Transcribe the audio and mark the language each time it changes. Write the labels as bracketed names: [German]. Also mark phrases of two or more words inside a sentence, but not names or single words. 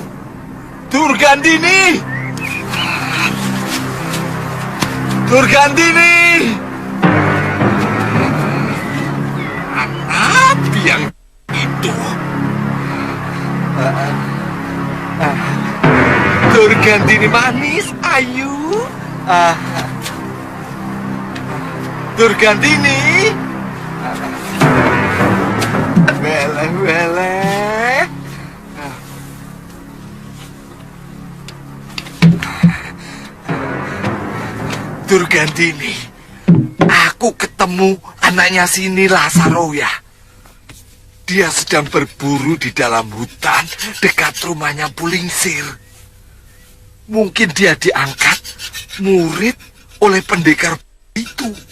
[Indonesian] Durgandini! Durgandini! Apa yang itu? Durgandini manis, ayu. Durgandini! Weleh. Durgandini, aku ketemu anaknya sini Lasaroya. Dia sedang berburu di dalam hutan dekat rumahnya Pulingsir. Mungkin dia diangkat murid oleh pendekar itu.